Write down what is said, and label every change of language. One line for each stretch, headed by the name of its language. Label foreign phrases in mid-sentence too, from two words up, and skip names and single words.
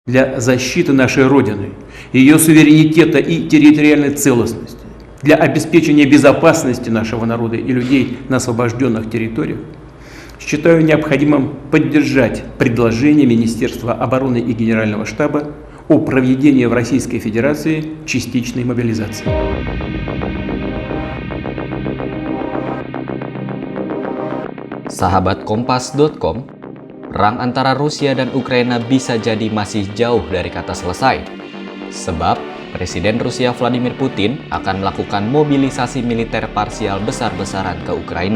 Russian: для защиты нашей Родины, ее суверенитета и территориальной целостности, для обеспечения безопасности нашего народа и людей на освобожденных территориях, считаю необходимым поддержать предложение Министерства обороны и Генерального штаба о проведении в Российской Федерации частичной мобилизации.
Indonesian: Sahabat Kompas.com, perang antara Rusia dan Ukraina bisa jadi masih jauh dari kata selesai. Sebab Presiden Rusia Vladimir Putin akan melakukan mobilisasi militer parsial besar-besaran ke Ukraina.